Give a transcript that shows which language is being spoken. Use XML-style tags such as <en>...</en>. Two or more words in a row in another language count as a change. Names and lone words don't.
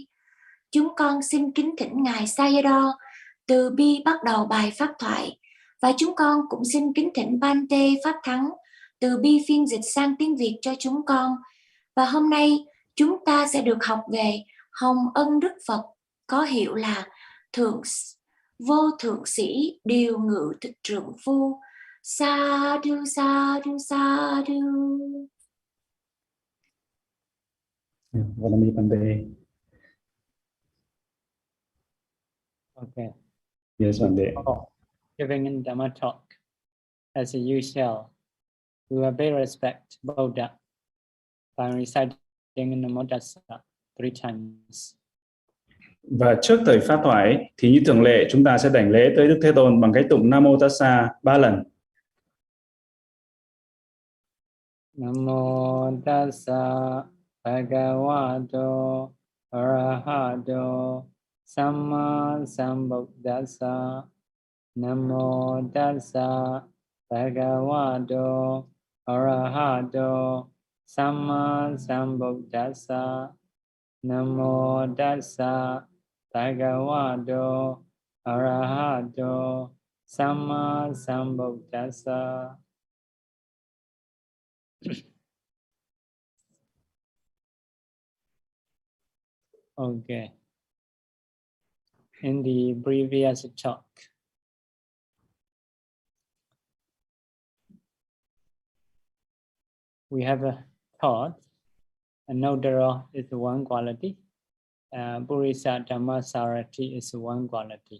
<vi>Chúng con xin kính thỉnh Ngài Sayadaw từ bi bắt đầu bài pháp thoại, và chúng con cũng xin kính thỉnh Bhante Pháp Thắng từ bi phiên dịch sang tiếng Việt cho chúng con. Và hôm nay chúng ta sẽ được học về Hồng Ân Đức Phật, có hiệu là Thượng Vô Thượng Sĩ Điều Ngự Trượng Phu.</vi> <pi>Sadhu, sadhu, sadhu. Vanami Pande.</pi> <en>Okay. Yes, Pande. Giving in Dhamma talk, as usual, we will pay respect Buddha by reciting Namo Tassa 3 times.</en> <vi>Và trước thời pháp thoại thì như thường lệ chúng ta sẽ đảnh lễ tới Đức Thế Tôn bằng cách tụng Namo Tassa 3 lần.</vi> <pi>Namo Tassa Bhagavato Arahato Samma Sambuddhassa. Namo Tassa Bhagavato Arahato Samma Sambuddhassa. Namo Tassa Bhagavato Arahato Samma Sambuddhassa.</pi> <en>Okay. In the previous talk, we have taught Anuttaro is one quality, purisadammasāratthi is one quality.</en>